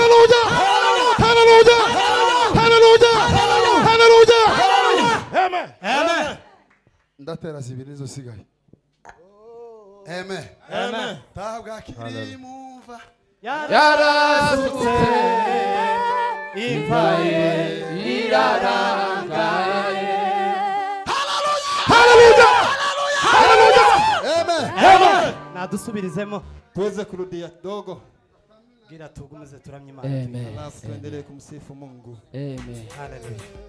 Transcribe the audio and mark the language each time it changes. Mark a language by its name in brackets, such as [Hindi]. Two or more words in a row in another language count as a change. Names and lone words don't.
[Kinyarwanda] haleluya haleluya haleluya amen amen ndatera zibiri nizo sigaye amen amen tabwa kiri mumva yarasutse impaye irarangaye haleluya haleluya amen amen nadusubirizemo [Swahili] tuweze kurudia dogo [Kinyarwanda] gira tugumize turamye Imana [Swahili] alafu tuendelee kumsifu Mungu [Kinyarwanda] amen haleluya